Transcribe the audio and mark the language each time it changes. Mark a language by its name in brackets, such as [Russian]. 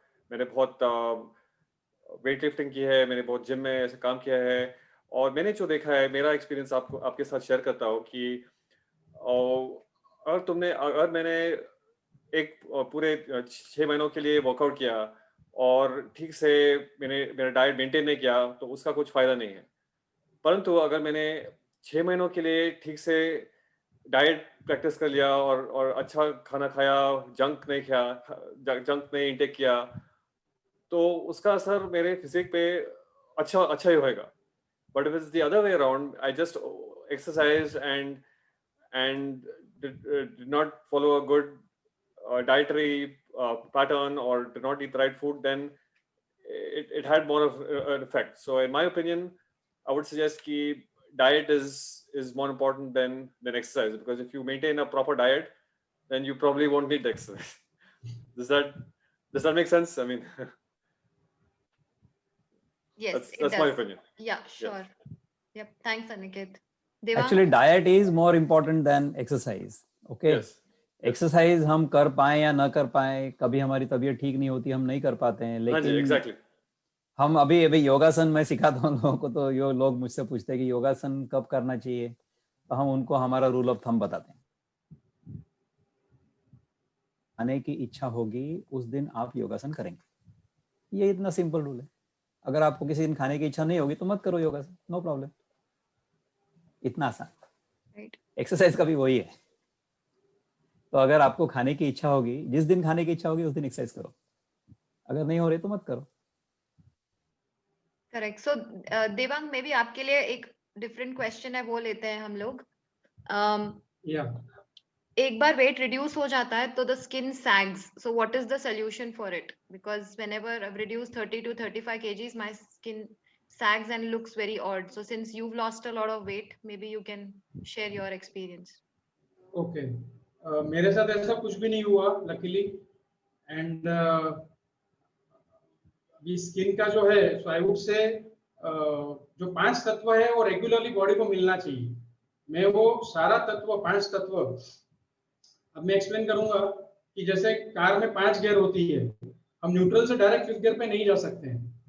[Hindi] मैंने बहुत weight lifting की है, मैंने बहुत जिम में ऐसे काम किया है, और मैंने जो देखा है, मेरा एक्सपीरियंस आपके साथ शेयर करता हूँ कि अगर मैंने एक पूरे 6 महीनों के लिए वर्कआउट किया और ठीक से मेरा डाइट मेंटेन नहीं किया, तो उसका कुछ फायदा नहीं है। परंतु अगर मैंने 6 महीनों के लिए ठीक से डाइट प्रैक्टिस कर लिया और अच्छा खाना खाया, जंक नहीं इंटेक किया, तो उसका असर मेरे फिजिक पे अच्छा ही होएगा। [English] But if it's the other way around, I just exercise and did not follow a good dietary pattern or did not eat the right food, then it had more of an effect. So in my opinion, I would suggest that diet is more important than exercise, because if you maintain a proper diet, then you probably won't need the exercise. Does that make sense? I mean, Yes, that's my opinion. Yeah, sure. Yep, thanks Aniket. Actually, diet is more important than exercise. Okay. Yes. [Hindi] Exercise हम कर पाए या ना कर पाए, कभी हमारी तबीयत ठीक नहीं होती, हम नहीं कर पाते हैं, लेकिन [English] exactly. [Hindi] हम अभी योगासन मैं सिखाता हूँ लोगों को, तो लोग मुझसे पूछते हैं कि योगासन कब करना चाहिए, तो हम उनको हमारा रूल ऑफ थंब बताते हैं। आने की इच्छा होगी उस दिन आप योगासन करेंगे, ये इतना सिंपल रूल है। अगर आपको किसी दिन खाने की इच्छा नहीं होगी तो मत करो योगा से, नो प्रॉब्लम, इतना आसान। [English] Right. [Hindi] एक्सरसाइज का भी वही है। तो अगर आपको खाने की इच्छा होगी, जिस दिन खाने की इच्छा होगी उस दिन एक्सरसाइज करो, अगर नहीं हो रही तो मत करो। Correct. So Devang, may be आपके लिए एक डिफरेंट क्वेश्चन है, वो लेते हैं हम लोग। [English] Yeah. [Hindi] एक बार वेट रिड्यूस हो जाता है तो [English] The skin sags, so what is the solution for it? Because whenever I reduce 30 to 35 kgs my skin sags and looks very odd. So since you've lost a lot of weight, maybe you can share your experience. [Hindi] Okay, मेरे साथ ऐसा कुछ भी नहीं हुआ luckily. And ये skin का जो है, [English] so I would say [Hindi] जो 5 तत्व है वो रेगुलरली बॉडी को मिलना चाहिए। मैं वो सारा तत्व, 5 तत्व, अब मैं एक्सप्लेन करूंगा कि जैसे कार में 5 गियर होती है, हम न्यूट्रल से डायरेक्ट 5th गियर पे नहीं जा सकते हैं।